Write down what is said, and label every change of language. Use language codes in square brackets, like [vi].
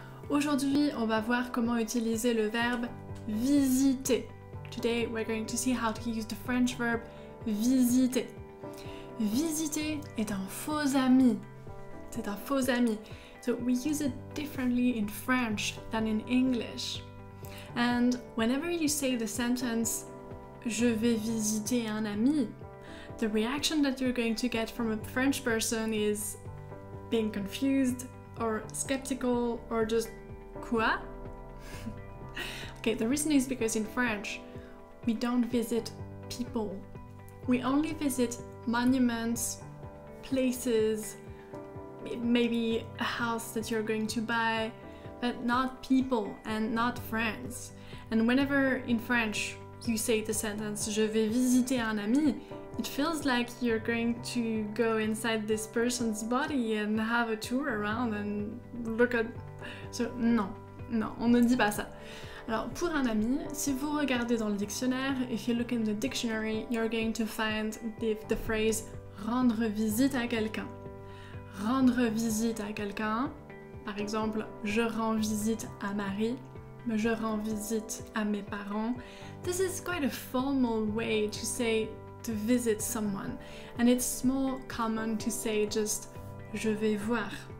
[fr] Aujourd'hui, on va voir comment utiliser le verbe visiter. [en] Today, we're going to see how to use the French verb visiter. [fr] Visiter est un faux ami. C'est un faux ami. [en] So we use it differently in French than in English. And whenever you say the sentence [fr] je vais visiter un ami, [en] the reaction that you're going to get from a French person is being confused or skeptical or just quoi? Okay, the reason is because in French we don't visit people. We only visit monuments, places, maybe a house that you're going to buy, but not people and not friends. And whenever in French you say the sentence [fr] je vais visiter un ami, [en] it feels like you're going to go inside this person's body and have a tour around and look at... [fr] So, non, on ne dit pas ça. Alors, pour un ami, si vous regardez dans le dictionnaire, [en] if you look in the dictionary, [fr] you're going to find the phrase rendre visite à quelqu'un. Rendre visite à quelqu'un, par exemple, je rends visite à Marie, je rends visite à mes parents. [en] This is quite a formal way to say to visit someone, and it's more common to say just [fr] je vais voir.